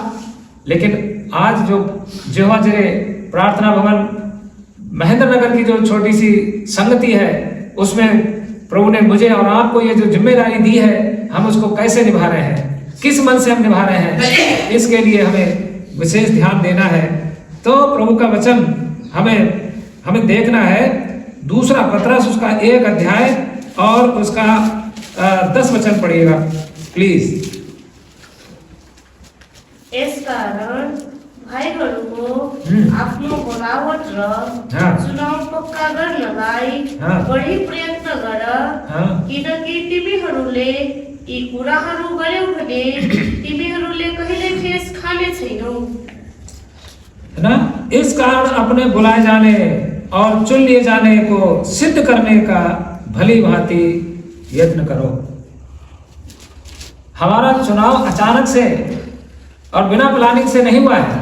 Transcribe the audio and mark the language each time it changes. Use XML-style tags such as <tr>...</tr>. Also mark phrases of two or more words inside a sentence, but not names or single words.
<hi>लेकिन आज जो यहोवा जिरे प्रार्थना भवन महेंद्र नगर की जो छोटी सी संगति है, उसमें प्रभु ने मुझे और आपको ये जो जिम्मेदारी दी है, हम उसको कैसे निभा रहे हैं, किस मन से हम निभा रहे हैं, इसके लिए हमें विशेष ध्यान देना है। तो प्रभु का वचन हमें देखना है। दूसरा पत्रस उसका 1 अध्याय और उसका 10 वचन पढ़िएगा प्लीज।</hi> <ne>यसकारण भाइहरूको आफ्नो बोलावट र चुनाव पक्का गर्नलाई बढी प्रयत्न गर, किनकि तिमीहरूले यी कुराहरू गर्यौ भने तिमीहरूले कहिले ठेस खाने छैनौ।</ne> <hi>है ना? इस कारण अपने बुलाए जाने और चुन लिए जाने को सिद्ध करने का भली भांति यत्न करो। हमारा चुनाव अचानक से और बिना प्लानिंग से नहीं हुआ है।</hi>